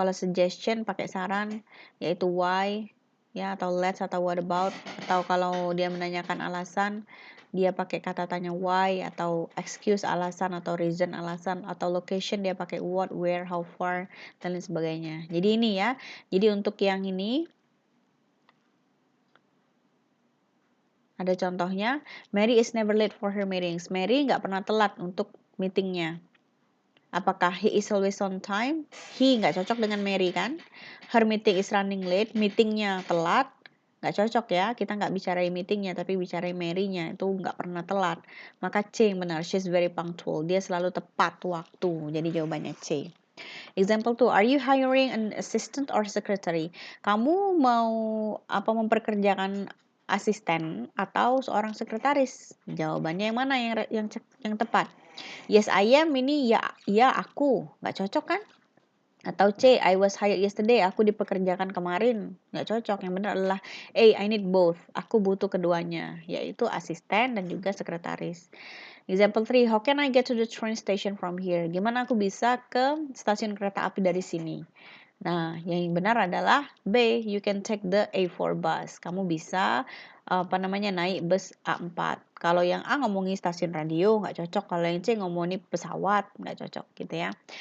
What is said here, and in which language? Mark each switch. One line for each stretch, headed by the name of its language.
Indonesian: Kalau suggestion pakai saran yaitu why ya, atau let's atau what about, atau kalau dia menanyakan alasan dia pakai kata tanya why, atau excuse alasan, atau reason alasan, atau location dia pakai what, where, how far dan lain sebagainya. Jadi ini ya. Jadi untuk yang ini ada contohnya,
English: Mary is never late for her meetings.
Indonesian: Mary nggak pernah telat untuk meetingnya. Apakah
English: he is always on time? He
Indonesian: nggak cocok dengan Mary kan?
English: Her meeting is running late.
Indonesian: Meetingnya telat. Nggak cocok ya. Kita nggak bicarain meetingnya, tapi bicarain Mary-nya. Itu nggak pernah telat. Maka C yang benar.
English: She's very punctual.
Indonesian: Dia selalu tepat waktu. Jadi jawabannya C.
English: Example 2, are you hiring an assistant or secretary?
Indonesian: Kamu mau memperkerjakan asisten atau seorang sekretaris? Jawabannya yang mana yang tepat?
English: Yes, I am
Indonesian: ini ya aku. Nggak cocok kan?
English: Atau C, I was hired yesterday.
Indonesian: Aku dipekerjakan kemarin. Nggak cocok. Yang benar adalah A,
English: I need both.
Indonesian: Aku butuh keduanya, yaitu asisten dan juga sekretaris.
English: Example 3, how can I get to the train station from here?
Indonesian: Gimana aku bisa ke stasiun kereta api dari sini? Nah, yang benar adalah B,
English: you can take the A4 bus.
Indonesian: Kamu bisa naik bus A4. Kalau yang A ngomongin stasiun radio, nggak cocok. Kalau yang C ngomongin pesawat, nggak cocok gitu ya.